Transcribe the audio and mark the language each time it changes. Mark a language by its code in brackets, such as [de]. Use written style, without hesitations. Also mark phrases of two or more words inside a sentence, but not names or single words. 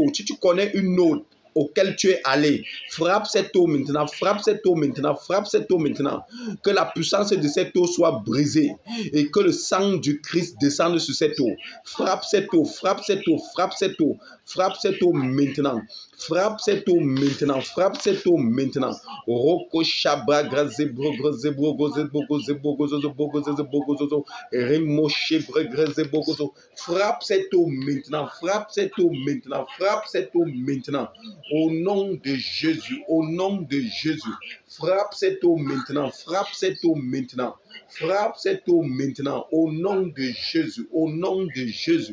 [fr] Si tu connais une eau auquel tu es allé. Frappe cette eau maintenant, frappe cette eau maintenant, frappe cette eau maintenant. Que la puissance de cette eau soit brisée et que le sang du Christ descende sur cette eau. Frappe cette eau, frappe cette eau, frappe cette eau, frappe cette eau maintenant. Frappe cette eau maintenant, frappe cette eau maintenant. Roko shaba graze brogo zebrogo zebrogo zebrogo zebrogo zebrogo zebrogo remo shebre graze brogo. Frappe cette eau maintenant, frappe cette eau maintenant, frappe cette eau maintenant. Au nom de Jésus, au nom de Jésus. Frappe cette eau maintenant, frappe cette eau maintenant. Frappe cette eau maintenant, au nom de Jésus, au nom de Jésus.